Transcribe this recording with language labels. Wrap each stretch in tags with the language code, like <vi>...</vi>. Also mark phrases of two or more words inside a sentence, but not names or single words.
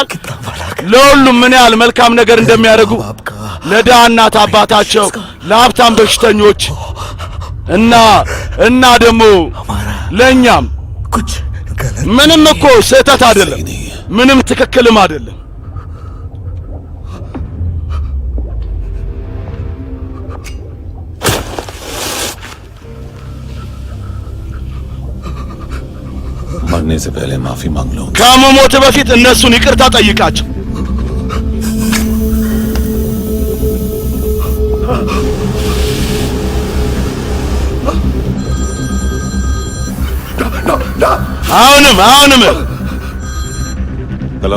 <am>ለሁሉም ምን ያህል መልካም ነገር እንደሚያደርጉ ለድሃ እናት አባታቸው፣ ለሀብታም በሽተኞች እና ደግሞ ለእኛም ምንም እኮ ስህተት አይደለም፣ ምንም ትክክልም አይደለም።</am> <hi>मरने से पहले माफी मांग लो।</hi> <am>ከመሞት በፊት እነሱን ይቅርታ ጠይቃቸው። አሁንም</am> <hi>हेलो</hi>